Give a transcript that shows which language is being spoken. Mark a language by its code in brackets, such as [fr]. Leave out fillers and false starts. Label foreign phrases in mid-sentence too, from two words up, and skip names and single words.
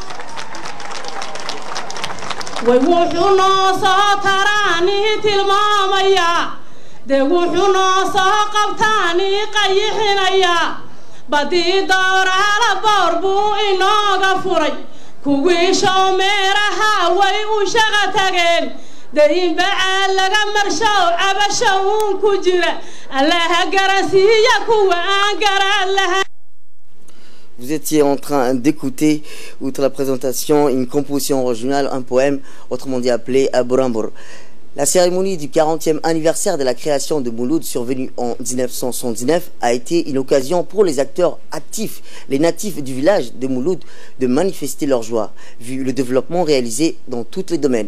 [so] way wuxuu noo soo taraanii tilmaamayaa dee wuxuu noo soo qabtaanii qayixinayaa badii dooraala boor buu inooga furay kuwii shoomeeraha way u shaqa tageen dayin bacaa laga marshow cabasho uun ku jira allaha garansiiya kuwa aan garan lahayn. [fr] Vous étiez en train d'écouter, outre la présentation, une composition originale, un poème, autrement dit appelé Burambur. La cérémonie du 40e anniversaire de la création de Mouloud, survenue en 1979, a été une occasion pour les acteurs actifs, les natifs du village de Mouloud, de manifester leur joie, vu le développement réalisé dans tous les domaines.